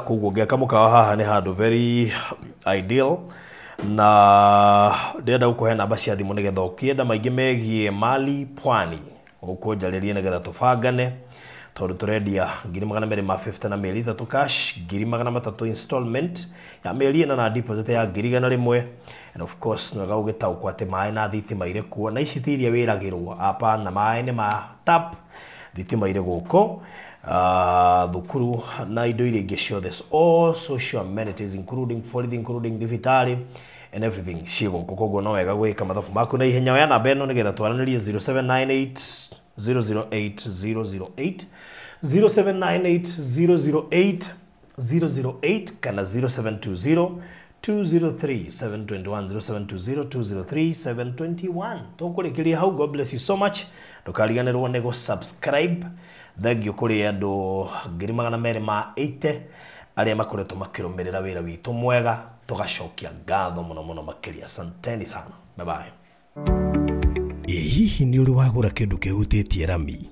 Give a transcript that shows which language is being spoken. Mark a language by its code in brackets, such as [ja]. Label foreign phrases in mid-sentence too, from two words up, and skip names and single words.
[ki] Koguo ngĩaka mũkawa haha nĩ handũ [en] very ideal [ki] na ndĩrenda gũkũhe namba cia thimũ nĩgetha ũkĩenda maingĩ megiĩ Mali Pwani ũkũnjarĩrie nĩgetha tũbangane tondũ tũrendia 250 na mĩeri 3 cash, 300 installment ya mĩeri 4 na deposit ya 100 [en] and of course [ki] no gagũgĩtaũkwo atĩ maĩ na thitima irĩ kuo na ici tiria wĩragĩrwo na maĩ nĩ ma tap thitima irĩ gũkũ thukuru na indo iria ingĩ ciothe [en] all social amenities including food [ki] including thibitarĩ [en] and everything [ki] ciĩ gũkũ. Koguo no wega gwĩka mathabu maku na ihenya. Oya namba ĩno nĩgetha twaranĩrie 0798 008 0798 008 kana 0720 203 721 0720 203 721. Tukurikiria hau. [en] God bless you so much. [ki] Ndukariganirwo nĩ subscribe. Thengio kuri andu 280 aria makoretwo makirumirira wira witu mwega. Tugacokia ngatho muno makiria. [sw] Asanteni sana. [en] Bye bye. [ki] Hihi ni uri wagura kindu kihutitie rami?